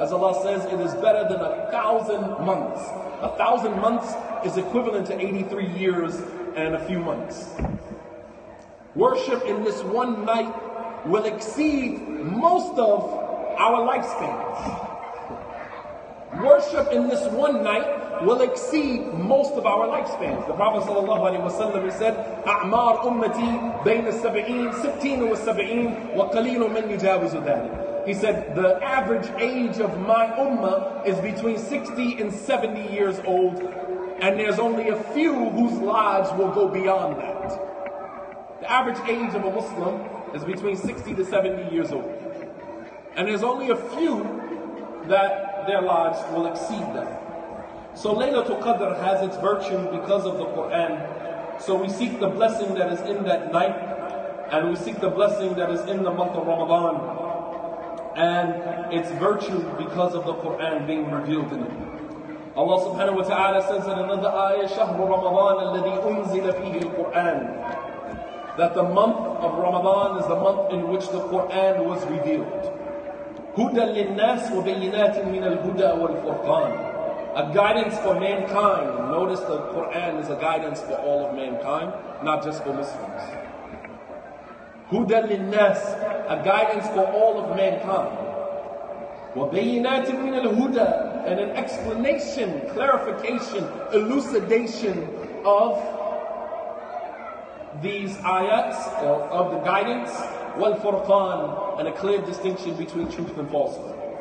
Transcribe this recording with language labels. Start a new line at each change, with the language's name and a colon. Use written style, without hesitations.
English: As Allah says, it is better than 1,000 months. 1,000 months is equivalent to 83 years and a few months. Worship in this one night will exceed most of our lifespans. Worship in this one night will exceed most of our lifespans. The Prophet ﷺ said,
Arabic: أعمار أمتي بين السبعين ستين والسبعين وقليل من يجاوز ذلك.
English: He said, the average age of my ummah is between 60 and 70 years old, and there's only a few whose lives will go beyond that. The average age of a Muslim is between 60 to 70 years old. And there's only a few that their lives will exceed that. So Laylatul Qadr has its virtue because of the Quran. So we seek the blessing that is in that night, and we seek the blessing that is in the month of Ramadan, and its virtue because of the Quran being revealed in it. Allah subhanahu wa ta'ala says in another ayah,
Arabic: شَهْرُ رَمَضَانَ الَّذِي أُنزِلَ فِيهِ الْقُرْآنِ,
English: that the month of Ramadan is the month in which the Quran was revealed.
Arabic: هُدًى لِلنَّاسِ وَبَيِّنَاتٍ مِنَ الْهُدَى وَالْفُرْقَانِ,
English: a guidance for mankind. Notice the Quran is a guidance for all of mankind, not just for Muslims.
Arabic: هُدًى لِلنَّاسِ,
English: a guidance for all of mankind.
Arabic: وَبَيِّنَاتٍ مِنَ الْهُدَى,
English: and an explanation, clarification, elucidation of these ayats, of the guidance,
Arabic: وَالْفُرْقَانِ,
English: and a clear distinction between truth and falsehood.